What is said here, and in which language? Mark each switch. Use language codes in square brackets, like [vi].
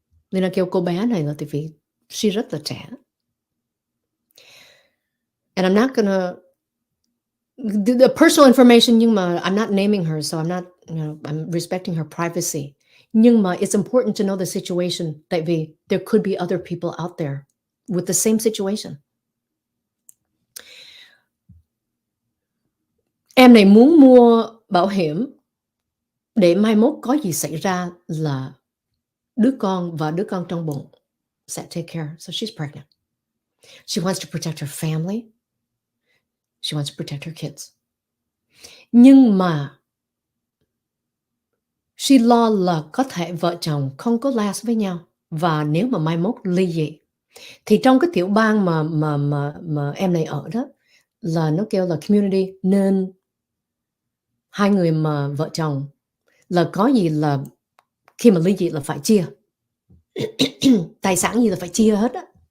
[vi] Leyna kêu cô bé này là tại vì she rất là trẻ. [en] And I'm not gonna the personal information, [vi] nhưng mà [en] I'm not naming her, so I'm not, I'm respecting her privacy. [vi] Nhưng mà [en] it's important to know the situation, [vi] tại vì [en] there could be other people out there with the same situation. [vi] Em này muốn mua bảo hiểm để mai mốt có gì xảy ra là đứa con và đứa con trong bụng sẽ [en] take care. So she's pregnant. She wants to protect her family. She wants to protect her kids. [vi] Nhưng mà she lo là có thể vợ chồng không có last với nhau, và nếu mà mai mốt ly dị thì trong cái tiểu bang mà em này ở đó là nó kêu là community, nên hai người mà vợ chồng là có gì là khi mà ly dị là phải chia tài sản gì là phải chia hết á.